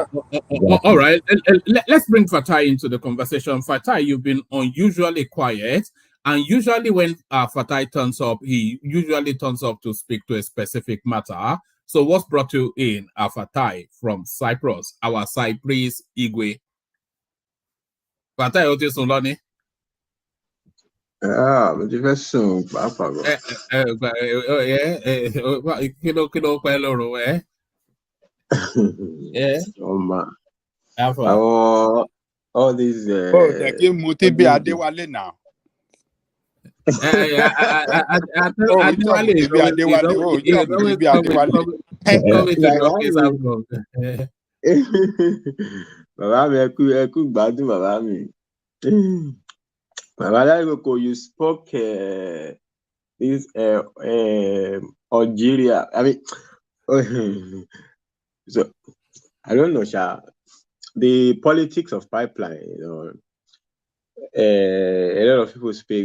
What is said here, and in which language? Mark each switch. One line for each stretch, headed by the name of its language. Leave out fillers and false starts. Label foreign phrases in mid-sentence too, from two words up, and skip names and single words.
English: All right. Let's bring Fatai into the conversation. Fatai, you've been unusually quiet. And usually when Fatai turns up, he usually turns up to speak to a specific matter. So what's brought you in, Fatai from Cyprus, our Cyprus Igwe? Fatai Otesunlani.
Yoruba: Mo ti fẹ́ sùn pàápàá gan.
English: All these. They give Mutibi Adewale now.
Yoruba: Bàbá mi ẹ kú gbádùn bàbá mi. Bàbá Aláìkòkò,
English: you spoke this Algeria. I mean, so I don't know, Sha. The politics of pipeline, you know, a lot of people speak.